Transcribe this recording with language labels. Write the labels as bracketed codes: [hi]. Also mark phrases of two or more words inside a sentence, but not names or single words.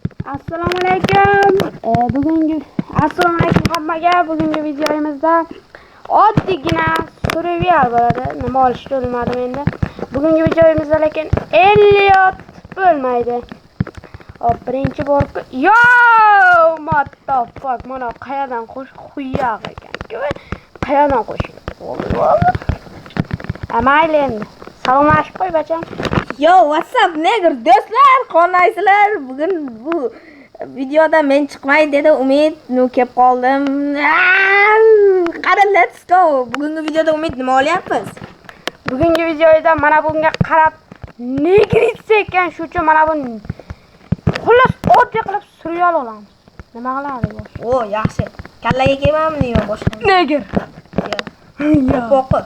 [uz] Assalomu alaykum. Assalomu alaykum hammaga. Bugungi videomizda oddiygina survival bo'ladi. Nima olishni bilmadim endi. Bugungi videomizda lekin Elliot bo'lmaydi. Birinchi bor yo [en] what the fuck, [uz] mana qayerdan qo'yaq ekan. Qayerdan qo'shiladi? Mayli endi. Salomlashib qo'y bacham. [en] Yo, what's up nigger [uz] do'stlar, qanaysizlar? Bugun bu videoda men chiqmay dedi Umid, kelib qoldim. Qara, [en] let's go. [uz] Bugungi videoda Umid nima olyapmiz? Bugungi videoda mana bunga qarab negritsa ekan, shu uchun mana buni xullas oddiy qilib survival olamiz. Nima qiladi bu? O, yaxshi. Kallaga kelmammi yo boshqa? Negir. Yo. Qo'qi.